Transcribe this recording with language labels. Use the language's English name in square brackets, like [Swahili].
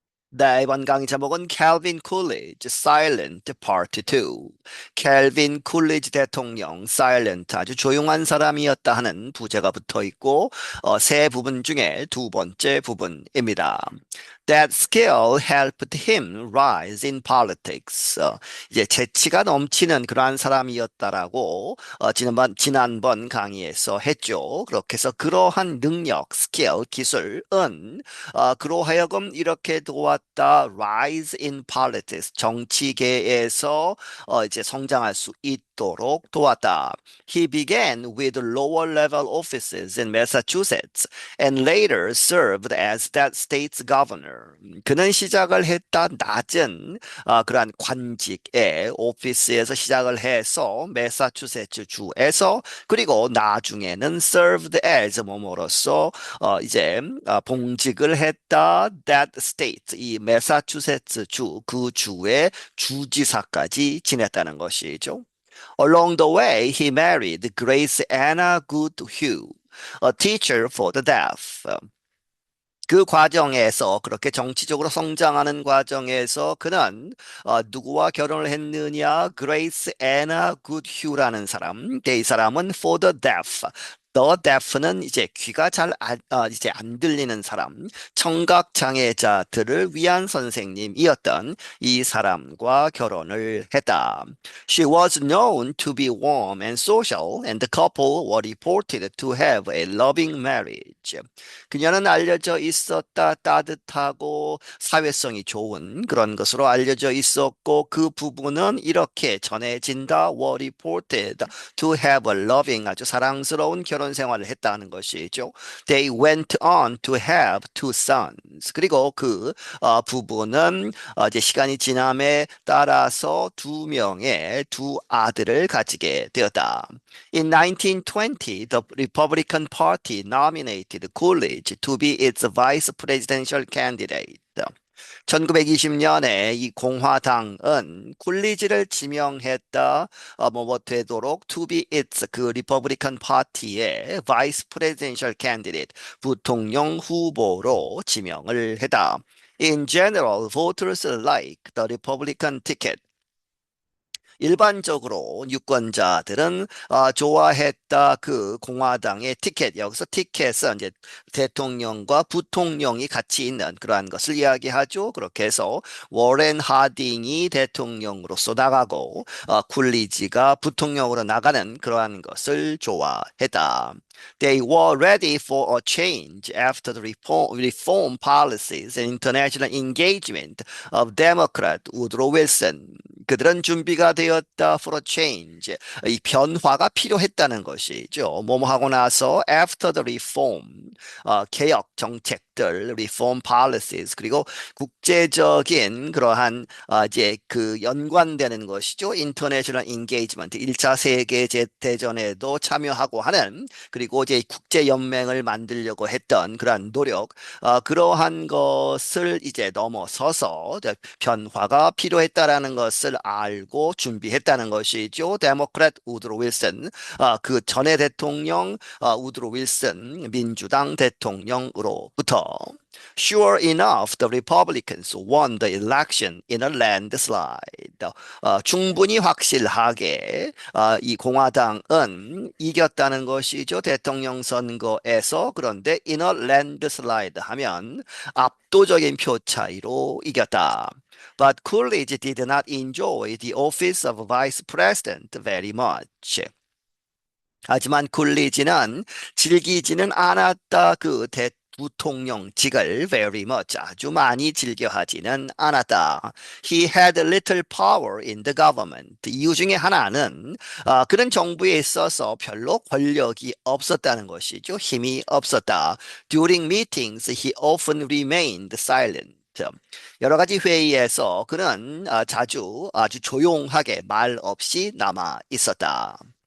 [Korean] 네, 이번 강의 제목은 Calvin Coolidge Silent Part 2. 캘빈 쿨리지 대통령 Silent 아주 조용한 사람이었다 하는 부제가 붙어 있고 세 부분 중에 두 번째 부분입니다. [English] That skill helped him rise in politics. [Korean] 이제 재치가 넘치는 그러한 사람이었다라고 지난번 강의에서 했죠. 그렇게 해서 그러한 능력, 스킬, 기술은 그로 하여금 이렇게 도왔다. [English] Rise in politics. [Korean] 정치계에서 이제 성장할 수 있도록 도왔다. [English] He began with lower level offices in Massachusetts and later served as that state's governor. [Korean] 그는 시작을 했다. 낮은 그러한 관직의 오피스에서 시작을 해서 매사추세츠 주에서 그리고 나중에는 [English] served as [Korean] 뭐뭐로서 이제 봉직을 했다. That state 이 매사추세츠 주 그 주의 주지사까지 지냈다는 것이죠. [English] Along the way, he married Grace Anna Goodhue, a teacher for the deaf. [Korean] 그 과정에서 그렇게 정치적으로 성장하는 과정에서 그는 누구와 결혼을 했느냐? 그레이스 애나 굿휴라는 사람. 이 사람은 [English] for the deaf. [Korean] The deaf는 이제 귀가 이제 안 들리는 사람, 청각 장애자들을 위한 선생님이었던 이 사람과 결혼을 했다. [English] She was known to be warm and social, and the couple were reported to have a loving marriage. [Korean] 그녀는 알려져 있었다. 따뜻하고 사회성이 좋은 그런 것으로 알려져 있었고 그 부부는 이렇게 전해진다. [English] were reported to have a loving [Korean] 아주 사랑스러운 결혼 생활을 했다는 것이죠. [English] They went on to have two sons. [Korean] 그리고 그 부부는 이제 시간이 지남에 따라서 두 명의 두 아들을 가지게 되었다. [English] In 1920, the Republican Party nominated Coolidge to be its vice presidential candidate. [Korean] 1920년에 이 공화당은 쿨리지를 지명했다. 뭐 되도록 [English] to be its [Korean] 그 리퍼블리칸 파티의 [English] vice presidential candidate [Korean] 부통령 후보로 지명을 했다. [English] In general, voters like the Republican ticket. [Korean] 일반적으로 유권자들은 좋아했다. 그 공화당의 티켓, 여기서 티켓은 이제 대통령과 부통령이 같이 있는 그러한 것을 이야기하죠. 그렇게 해서 워렌 하딩이 대통령으로서 나가고 쿨리지가 부통령으로 나가는 그러한 것을 좋아했다. [English] They were ready for a change after the reform policies and international engagement of Democrat Woodrow Wilson. [Korean] 그들은 준비가 되었다 [English] for a change. [Korean] 이 변화가 필요했다는 것이죠. 뭐뭐 하고 나서 [English] after the reform, [Korean] 개혁 정책들, [English] reform policies, [Korean] 그리고 국제적인 그러한 이제 그 연관되는 것이죠. [English] international engagement, [Korean] 1차 세계대전에도 참여하고 하는 그리고 이제 국제연맹을 만들려고 했던 그러한 노력, 그러한 것을 이제 넘어서서 변화가 필요했다라는 것을 알고 준비했다는 것이죠. 데모크랙 우드로 윌슨, 그 전에 대통령 우드로 윌슨 민주당 대통령으로부터 [English] Sure enough, the Republicans won the election in a landslide. [Korean] 충분히 확실하게 이 공화당은 이겼다는 것이죠. 대통령 선거에서. 그런데 [English] in a landslide [Korean] 하면 압도적인 표 차이로 이겼다. [English] But Coolidge did not enjoy the office of vice president very much. [Korean] 하지만 쿨리지는 즐기지는 않았다. 그 부통령직을 [English] very much [Korean] 아주 많이 즐겨하지는 않았다. [English] He had little power in the government. [Korean] 이유 중에 하나는 그는 정부에 있어서 별로 권력이 없었다는 것이죠. 힘이 없었다. [English] During meetings, he often remained silent. [Korean] 여러 가지 회의에서 그는 자주 아주 조용하게 말 없이 남아 있었다.